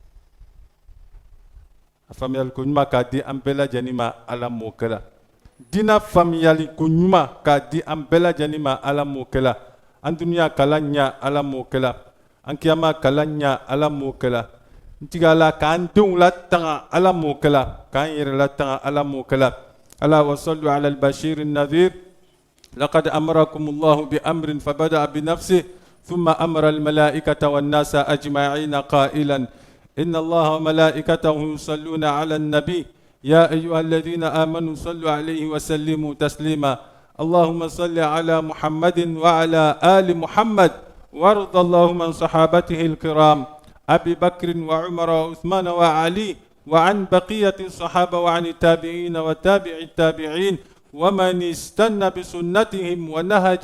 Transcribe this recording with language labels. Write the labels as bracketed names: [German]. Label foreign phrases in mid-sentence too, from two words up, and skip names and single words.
[Bambara] a faamuyali ko ɲuman k'a di an bɛɛ lajɛlen ma ala m'o kɛla dina faamuyali ko ɲuman k'a di an bɛɛ lajɛlen ma ala m'o kɛla an dunuya kalan ɲa ala m'o kɛla an kiyama kalan ɲa ala m'o kɛla ntigala k'an denw latanga ala m'o kɛla k'an yɛrɛ latanga ala m'o kɛla [Arabic] على وصلوا على البشير النذير لقد أمركم الله بأمر فبدأ بنفسه ثم أمر الملائكة والناس أجمعين قائلا إن الله وملائكته يصلون على النبي يا أيها الذين آمنوا صلوا عليه وسلموا تسليما اللهم صل على محمد وعلى آل محمد وارض اللهم عن صحابته الكرام أبي بكر وعمر وعثمان وعلي وعن بقية الصحابة وعن التابعين وتابع التابعين ومن استنى بسنتهم ونهج